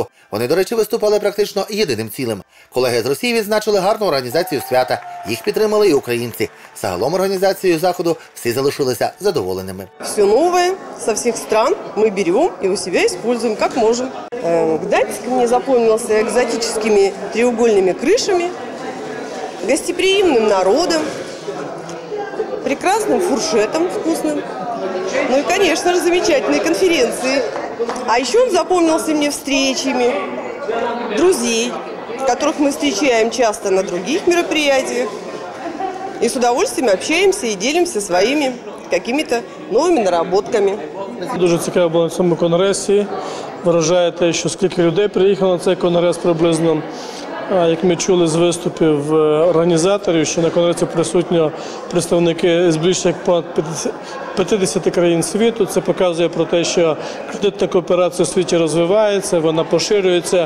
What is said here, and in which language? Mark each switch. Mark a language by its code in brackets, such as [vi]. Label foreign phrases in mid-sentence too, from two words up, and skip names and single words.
[uk] Вони, до речі, виступали практично єдиним цілим. Колеги з Росії відзначили гарну організацію свята. Їх підтримали і українці. Загалом організацією заходу всі залишилися задоволеними. Все нове, со всіх стран ми беремо і у себе використовуємо, як можемо. [ru] Гданьск мне запомнился экзотическими треугольными крышами, гостеприимным народом, прекрасным фуршетом вкусным, ну и, конечно же, замечательной конференцией. А еще он запомнился мне встречами друзей, которых мы встречаем часто на других мероприятиях, и с удовольствием общаемся и делимся своими какими-то новыми наработками. [uk] Дуже цікаво було на цьому конгресі. Вражає те, що скільки людей приїхало на цей конгрес приблизно. Як ми чули з виступів організаторів, що на конгресі присутні представники з більше як понад 50 країн світу. Це показує про те, що кредитна кооперація у світі розвивається, вона поширюється.